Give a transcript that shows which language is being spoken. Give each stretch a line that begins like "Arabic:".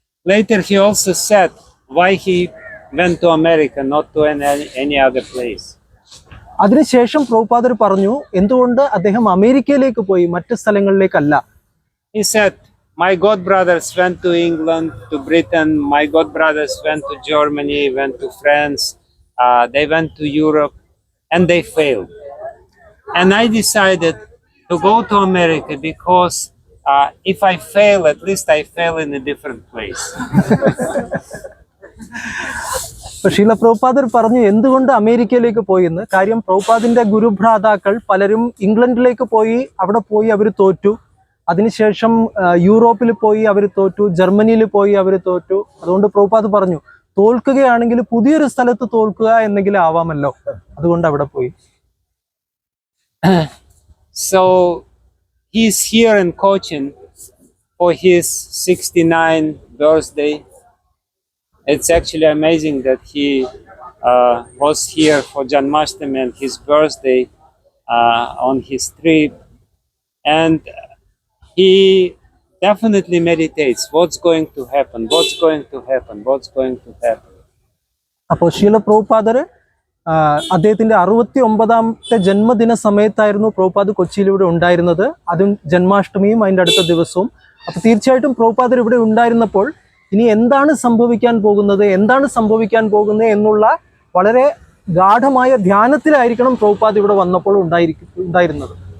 English: Later, he also said why he went to America, not to any other place.
Malayalam: അതിനുശേഷം പ്രഭുപാദർ പറഞ്ഞു എന്തുകൊണ്ട് അദ്ദേഹം അമേരിക്കയിലേക്ക് പോയി, മറ്റ് സ്ഥലങ്ങളിലേക്കല്ല.
English: He said, my god brothers went to England, to Britain, my god brothers went to Germany, went to France, they went to Europe, and they failed. And I decided to go to America because if I fail, at least I fail in a different place.
Malayalam: ശീല പ്രഭുപാദർ പറഞ്ഞു എന്തുകൊണ്ട് അമേരിക്കയിലേക്ക് പോയി എന്ന്. കാര്യം പ്രഭുപാദിന്റെ ഗുരുഭ്രാതാക്കൾ പലരും ഇംഗ്ലണ്ടിലേക്ക് പോയി, അവിടെ പോയി അവർ തോറ്റു. അതിനുശേഷം യൂറോപ്പിൽ പോയി അവർ തോറ്റു, ജർമ്മനിയിൽ പോയി അവർ തോറ്റു. അതുകൊണ്ട് പ്രഭുപാദ് പറഞ്ഞു തോൽക്കുകയാണെങ്കിൽ പുതിയൊരു സ്ഥലത്ത് തോൽക്കുക എന്നെങ്കിലും ആവാമല്ലോ, അതുകൊണ്ട് അവിടെ പോയി.
English: So he's here in Cochin for his 69th birthday. It's actually amazing that he was here for Janmashtami and his birthday on his trip, and he definitely meditates what's going to happen, what's going to happen, what's going to happen.
Malayalam: അപ്പോൾ ശീല പ്രഭുപാദർ അദ്ദേഹത്തിന്റെ 69ാമത്തെ ജന്മദിന സമയത്തായിരുന്നു പ്രഭുപാദ് കൊച്ചിയിലൂടെ ഉണ്ടായിരുന്നത്. അതും ജന്മാഷ്ടമിയും അതിൻ്റെ അടുത്ത ദിവസവും. അപ്പോൾ തീർച്ചയായിട്ടും പ്രഭുപാദർ ഇവിടെ ഉണ്ടായിരുന്നപ്പോൾ ഇനി എന്താണ് സംഭവിക്കാൻ പോകുന്നത്, എന്താണ് സംഭവിക്കാൻ പോകുന്നത് എന്നുള്ള വളരെ ഗാഢമായ ധ്യാനത്തിലായിരിക്കണം പ്രഭുപാദ് ഇവിടെ വന്നപ്പോൾ ഉണ്ടായിരുന്നത്.